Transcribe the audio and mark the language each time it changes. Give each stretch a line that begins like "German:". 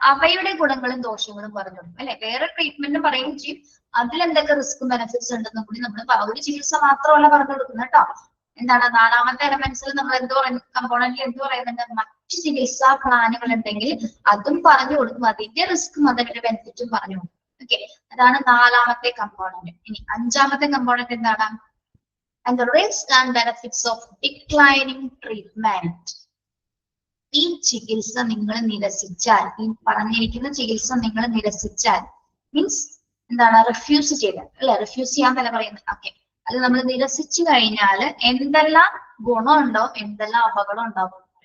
Malayalam: അവയുടെ ഗുണങ്ങളും ദോഷങ്ങളും പറഞ്ഞു കൊടുക്കും അല്ലെ. വേറെ ട്രീറ്റ്മെന്റ് പറയുകയും ചെയ്യും, അതിലെന്തൊക്കെ റിസ്ക്കും ബെനിഫിറ്റ്സ് ഉണ്ടെന്നും കൂടി നമ്മൾ ഒരു ചികിത്സ മാത്രമല്ല പറഞ്ഞു കൊടുക്കുന്നത് കേട്ടോ. എന്താണ്? നാലാമത്തെ എലമെന്റ്സിൽ നമ്മൾ എന്ത് പറയുന്നു? കമ്പോണന്റിൽ എന്ത് പറയുന്നുണ്ട്? മറ്റ് ചികിത്സാ പ്ലാനുകൾ ഉണ്ടെങ്കിൽ അതും പറഞ്ഞു കൊടുക്കും, അതിന്റെ റിസ്ക്കും അതിന്റെ ബെനിഫിറ്റും പറഞ്ഞു കൊടുക്കും. ഓക്കെ, അതാണ് നാലാമത്തെ കമ്പോണന്റ്. ഇനി അഞ്ചാമത്തെ കമ്പോണന്റ് എന്താണ്?
English: And the risks and benefits of declining treatment.
Malayalam: ഈ ചികിത്സ നിങ്ങൾ നിരസിച്ചാൽ, ഈ പറഞ്ഞിരിക്കുന്ന ചികിത്സ നിങ്ങൾ നിരസിച്ചാൽ, മീൻസ് എന്താണ്? റിഫ്യൂസ് ചെയ്താൽ അല്ലെ. റിഫ്യൂസ് ചെയ്യാൻ തന്നെ പറയുന്നത്. ഓക്കെ, അത് നമ്മൾ നിരസിച്ചു കഴിഞ്ഞാൽ എന്തെല്ലാം ഗുണമുണ്ടോ, എന്തെല്ലാം അപകടം ഉണ്ടാവും?